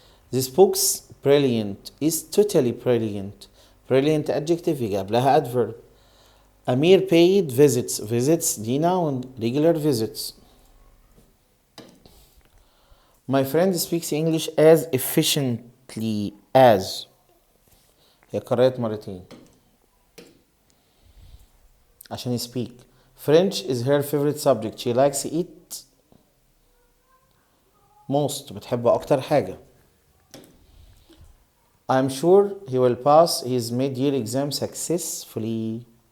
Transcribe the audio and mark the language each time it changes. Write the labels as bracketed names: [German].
[English] This book's brilliant is totally brilliant. Brilliant adjective [Arabic] يجي قبلها [English] adverb. Amir paid visits. Visits دي noun regular visits. My friend speaks English as efficiently as. [Arabic] هي قرأت مرتين عشان speak. [English] French is her favorite subject. She likes it most. [Arabic] بتحبه أكتر حاجة. [English] I'm sure he will pass his mid-year exam successfully.